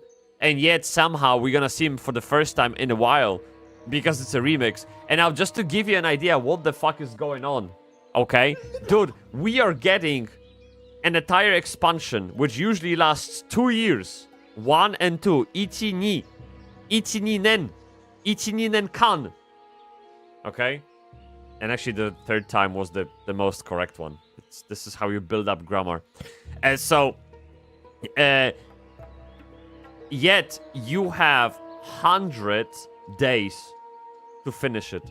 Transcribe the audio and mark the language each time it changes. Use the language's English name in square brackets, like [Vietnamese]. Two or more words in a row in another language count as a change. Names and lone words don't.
[English] And yet, somehow, we're gonna see him for the first time in a while. Because it's a remix. And now, just to give you an idea what the fuck is going on. Okay? Dude, we are getting an entire expansion, which usually lasts 2 years. [Japanese] 1 and 2. 一、二。一、二年. 一、二年間. [English] Okay? And actually, the third time was the most correct one. This is how you build up grammar. Yet, you have 100 days to finish it.